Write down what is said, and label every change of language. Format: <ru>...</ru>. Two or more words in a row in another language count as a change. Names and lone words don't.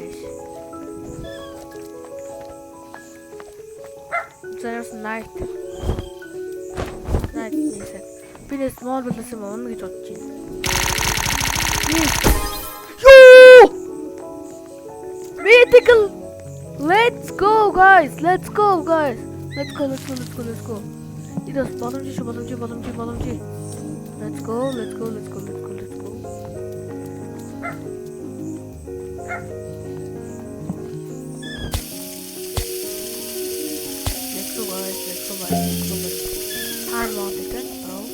<en>There's night. Night music.</en> <mn>Би нэг</mn> <en>small balance</en> <mn>юм уу гэж бодож байна.</mn> <en>Yoo! Mythical. Let's go guys. Let's go. Let's go. It is боломжтой. Let's go. Time on the gun, bro.</en>